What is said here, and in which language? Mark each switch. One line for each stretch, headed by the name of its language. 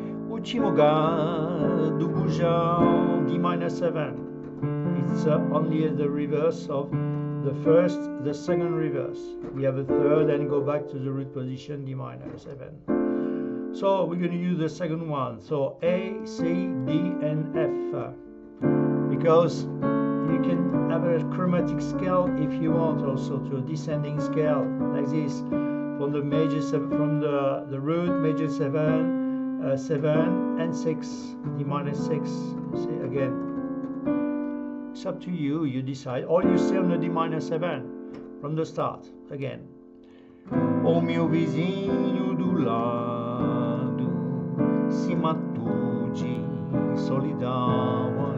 Portuguese: Último gás do bujão, D minor 7.
English: It's only the reverse of the first, the second reverse. We have a third and go back to the root position, D minor 7. So we're going to use the second one. So A, C, D, and F. Because you can have a chromatic scale if you want, also to a descending scale like this. from the major 7, from the root major 7, 7 and 6, D minor 6. See again. It's up to you. You decide, or you stay on the D minor 7 from the start again.
Portuguese: O mio vizinho do lado, se matou de solidão.